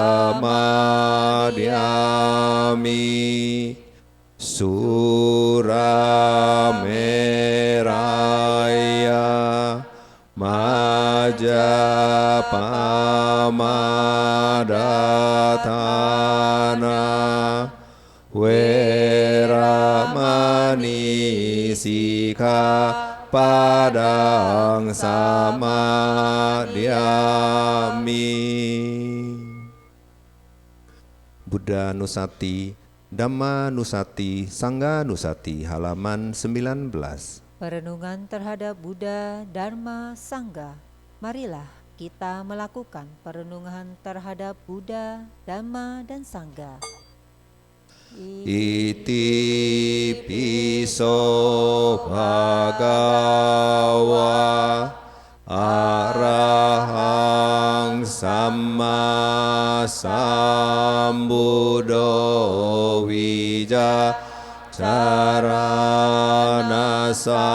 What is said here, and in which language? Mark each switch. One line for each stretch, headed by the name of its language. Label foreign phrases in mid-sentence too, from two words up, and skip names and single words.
Pali: samadhyami Surameraya Majapamadatana Weramani Sikkhapadang samadhyami. Buddha Nusati, Dhamma Nusati, Sangha Nusati, halaman 19.
Indonesian: Perenungan terhadap Buddha, Dharma, Sangha. Marilah kita melakukan perenungan terhadap Buddha, Dhamma, dan Sangha.
Pali: Iti piso bhagawa arahang samma sambuddho wijacarana